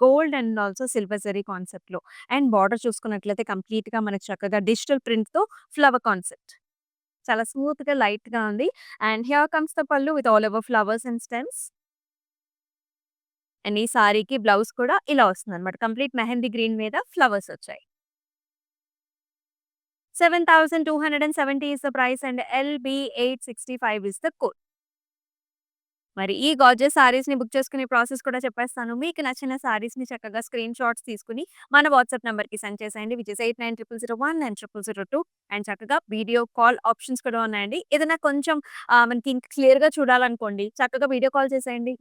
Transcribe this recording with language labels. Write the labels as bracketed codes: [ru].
[te] Gold and also silver zari కాన్సెప్ట్‌లో. And border చూసుకున్నట్లయితే కంప్లీట్‌గా మనకు చక్కగా డిజిటల్ ప్రింట్‌తో ఫ్లవర్ కాన్సెప్ట్. చాలా స్మూత్‌గా, లైట్‌గా ఉంది. [en] And here comes the pallu with all over flowers and stems. [te] And ఈ సారీకి బ్లౌజ్ కూడా ఇలా వస్తుందన్నమాట. కంప్లీట్ మెహందీ గ్రీన్ మీద ఫ్లవర్స్ వచ్చాయి. [en] 7,270 is the price and LB865 is the code. [te] మరి ఈ గార్జియస్ సారీస్‌ని బుక్ చేసుకునే ప్రాసెస్ కూడా చెప్పేస్తాను. మీకు నచ్చిన సారీస్‌ని చక్కగా స్క్రీన్ షాట్స్ తీసుకొని మన వాట్సాప్ నంబర్‌కి సెండ్ చేసేయండి. [en] which is [te] 890001 అండ్ 0002 అండ్ చక్కగా వీడియో కాల్ ఆప్షన్స్ కూడా ఉన్నాయండి. ఏదైనా కొంచెం మనకి ఇంకా క్లియర్‌గా చూడాలనుకోండి, చక్కగా వీడియో కాల్ చేసేయండి.